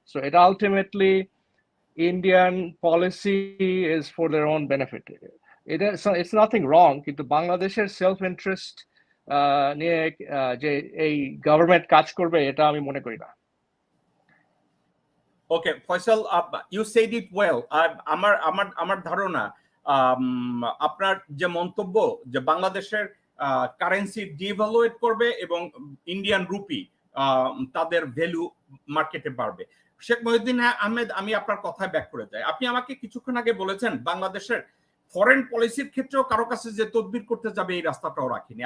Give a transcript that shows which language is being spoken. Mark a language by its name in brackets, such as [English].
[English] So এটা ultimately Indian policy is for their own benefit. [Bangla] এটা [English] it's nothing wrong, [Bangla] কিন্তু বাংলাদেশের সেলফ ইন্টারেস্ট নিয়ে যে এই গভর্নমেন্ট কাজ করবে এটা আমি মনে করি না. [English] Okay, Faisal, you said it well. [Bangla] আমার ধারণা আপনার যে মন্তব্য যে বাংলাদেশের কারেন্সি ডিভ্যালুয়েট করবে এবং ইন্ডিয়ান রুপি তাদের ভ্যালু মার্কেটে বাড়বে. শেখ মহিউদ্দিন আহমেদ, আমি আপনার কথায় ব্যাক করে যাই. আপনি আমাকে কিছুক্ষণ আগে বলেছেন বাংলাদেশের ফরেন পলিসির ক্ষেত্রেও কারো কাছে যে তদবির করতে যাবে এই রাস্তাটাও রাখিনি.